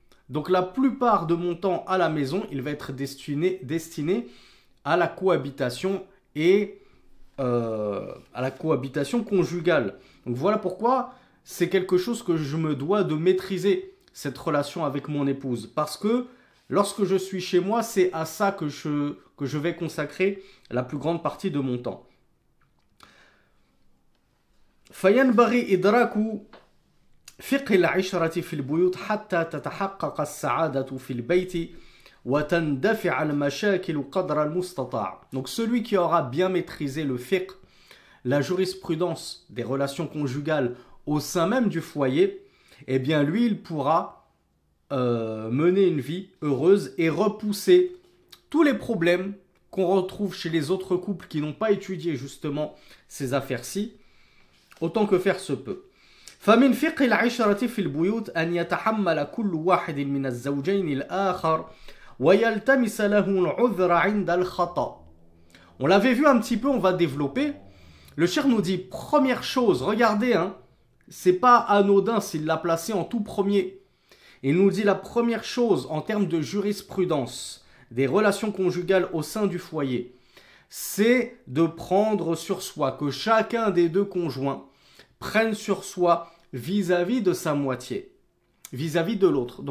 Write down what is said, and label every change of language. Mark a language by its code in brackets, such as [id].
[fr] Donc, la plupart de mon temps à la maison, il va être destiné à la cohabitation et à la cohabitation conjugale. Donc, voilà pourquoi c'est quelque chose que je me dois de maîtriser, cette relation avec mon épouse. Parce que lorsque je suis chez moi, c'est à ça que je vais consacrer la plus grande partie de mon temps. [ar] فينبغي إدراك فقه العشرة في البيوت حتى تتحقق السعادة في البيت وتندفع المشاكل قدر المستطاع. [fr] Donc celui qui aura bien maîtrisé le fiqh, la jurisprudence des relations conjugales au sein même du foyer, eh bien lui, il pourra mener une vie heureuse et repousser tous les problèmes qu'on retrouve chez les autres couples qui n'ont pas étudié justement ces affaires-ci, autant que faire se peut. [ar] فمن فقه العشرة في البيوت أن يتحمل كل واحد من الزوجين الآخر ويلتمس له العذر عند الخطأ. [fr] On l'avait vu un petit peu, on va développer. Le Cheikh nous dit, première chose, regardez, c'est pas anodin s'il l'a placé en tout premier. Il nous dit la première chose en termes de jurisprudence des relations conjugales au sein du foyer, c'est de prendre sur soi, que chacun des deux conjoints prenne sur soi vis-à-vis de sa moitié, vis-à-vis de l'autre.